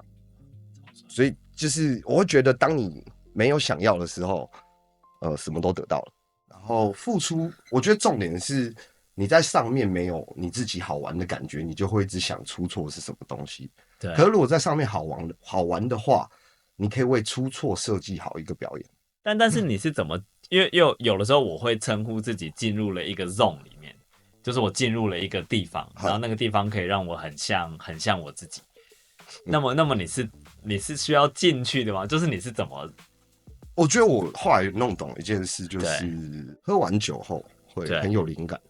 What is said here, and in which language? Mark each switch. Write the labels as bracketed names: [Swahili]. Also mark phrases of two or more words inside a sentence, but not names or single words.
[Chinese] 所以就是我會覺得，當你沒有想要的時候，什麼都得到了，然後付出，我覺得重點是。你在上面沒有你自己好玩的感覺，你就會一直想出錯是什麼東西。對。可是如果在上面好玩的話，你可以為出錯設計好一個表演。但是你是怎麼？因為有的時候我會稱呼自己進入了一個 zone 裡面，就是我進入了一個地方，然後那個地方可以讓我很像我自己。那麼你是需要進去的嗎？就是你是怎麼？我覺得我後來弄懂一件事，就是喝完酒後會很有靈感。